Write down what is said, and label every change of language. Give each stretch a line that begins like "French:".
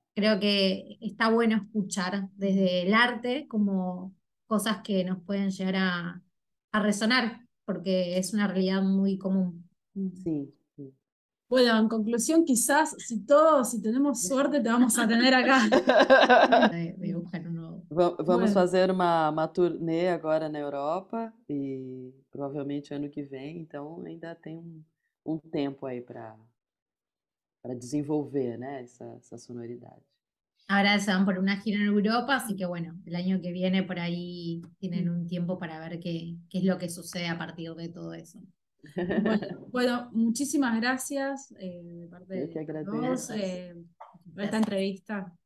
Spanish: creo que está bueno escuchar desde el arte como cosas que nos pueden llegar a resonar, porque es una realidad muy común.
Portuguese: Sim, sim.
Spanish: Bueno, en conclusión, quizás si tenemos suerte, te vamos a tener acá. De buscar un nuevo.
Portuguese: Vamos
Spanish: Bueno.
Portuguese: fazer uma turnê agora na Europa e provavelmente ano que vem, então ainda tem um tempo aí para desenvolver, né, essa sonoridade.
Spanish: Ahora se van por una gira en Europa, así que bueno, el año que viene por ahí tienen un tiempo para ver qué es lo que sucede a partir de todo eso. Bueno, muchísimas gracias de parte
Portuguese: Eu que
Spanish: de
Portuguese: agradeço.
Spanish: todos por esta entrevista.